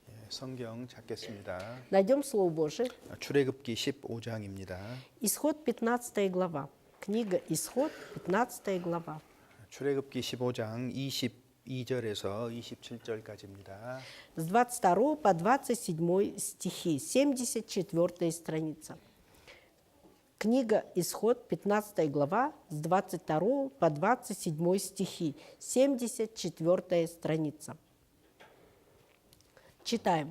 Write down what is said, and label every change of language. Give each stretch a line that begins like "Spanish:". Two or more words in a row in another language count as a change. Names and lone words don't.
Korean: 성경 찾겠습니다.
Russian: Найдем Слово Божие.
Korean: 출애굽기 15장입니다.
Russian: Исход 15 глава. Книга Исход 15 глава.
Korean: 출애굽기 15장 22절에서 27절까지입니다.
Russian: С 22 по 27 стихи, 74 страница. Книга Исход 15 глава с 22 по 27 стихи, 74 страница. Читаем.